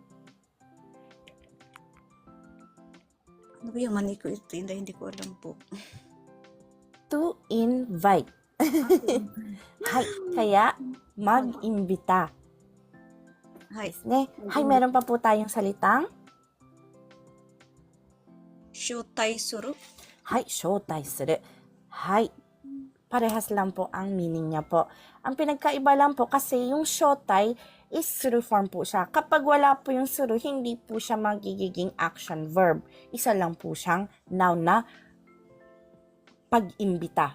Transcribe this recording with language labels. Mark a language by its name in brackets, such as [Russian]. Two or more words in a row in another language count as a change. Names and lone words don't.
[Filipino] Ano ba yung maniku ito? Hindi ko alam po. [English] To invite. [Filipino] Hi, kaya mag-imbita. Hi, meron pa po tayong salitang [Japanese] 招待する. はい、招待する. [Filipino] Hi, parehas lang po ang meaning niya po. Ang pinagkaiba lang po kasi yung shoutai is suru form po siya. Kapag wala po yung suru, hindi po siya magiging [English] action verb. [Filipino] Isa lang po siyang noun na pag-imbita.